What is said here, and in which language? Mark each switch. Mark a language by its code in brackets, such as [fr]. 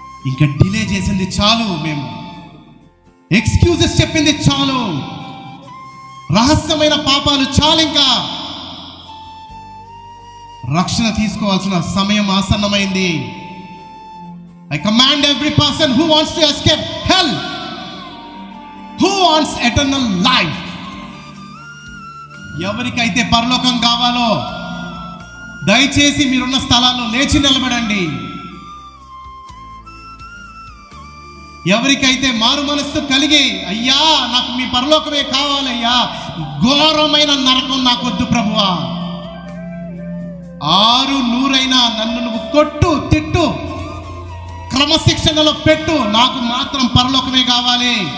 [te] ఇంకా డిలే చేసింది చాలు, మేము ఎక్స్క్యూజెస్ చెప్పింది చాలు, రహస్యమైన పాపాలు చాలు. ఇంకా రక్షణ తీసుకోవాల్సిన సమయం ఆసన్నమైంది. [en] I command every person who wants to escape hell, who wants eternal life. [te] ఎవరికైతే పరలోకం కావాలో దయచేసి మీరున్న స్థలాల్లో లేచి నిలబడండి. ఎవరికైతే మారు మనస్సు కలిగి, అయ్యా నాకు మీ పరలోకమే కావాలయ్యా, ఘోరమైన నరకం నాకొద్దు ప్రభువా, 600 నన్ను నువ్వు కొట్టు తిట్టు క్రమశిక్షణలో పెట్టు, నాకు మాత్రం పరలోకమే కావాలి.